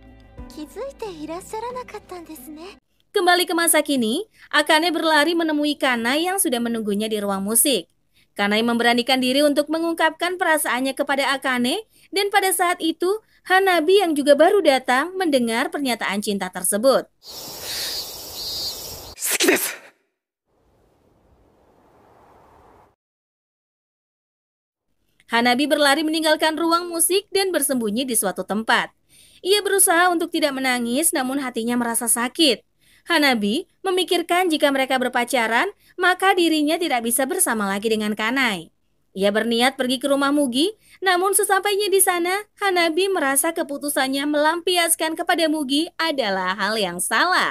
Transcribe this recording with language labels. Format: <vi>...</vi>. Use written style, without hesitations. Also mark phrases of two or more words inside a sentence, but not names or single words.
<id>Kembali ke masa kini, Akane berlari menemui Kanai yang sudah menunggunya di ruang musik. Kanai memberanikan diri untuk mengungkapkan perasaannya kepada Akane, dan pada saat itu, Hanabi yang juga baru datang mendengar pernyataan cinta tersebut.</id> <ja>好きです。</ja> <id>Hanabi berlari meninggalkan ruang musik dan bersembunyi di suatu tempat. Ia berusaha untuk tidak menangis, namun hatinya merasa sakit. Hanabi memikirkan jika mereka berpacaran, maka dirinya tidak bisa bersama lagi dengan Kanai. Ia berniat pergi ke rumah Mugi, namun sesampainya di sana, Hanabi merasa keputusannya melampiaskan kepada Mugi adalah hal yang salah.</id>